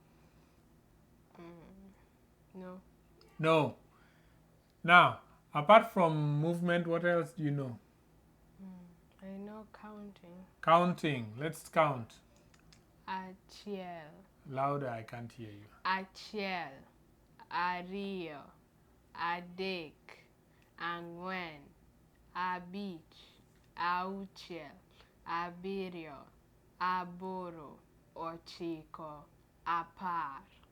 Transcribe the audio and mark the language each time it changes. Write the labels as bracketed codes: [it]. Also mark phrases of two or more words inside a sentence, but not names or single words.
[en] No. No. Now, apart from movement, what else do you know? I know counting. Counting. Let's count. [luo] Achiel. [en] Louder, I can't hear you. [luo] Achiel. Ario. Adek. Angwen. Abich. Auchiel. Abirio. Aboro. Ochiko. Apar.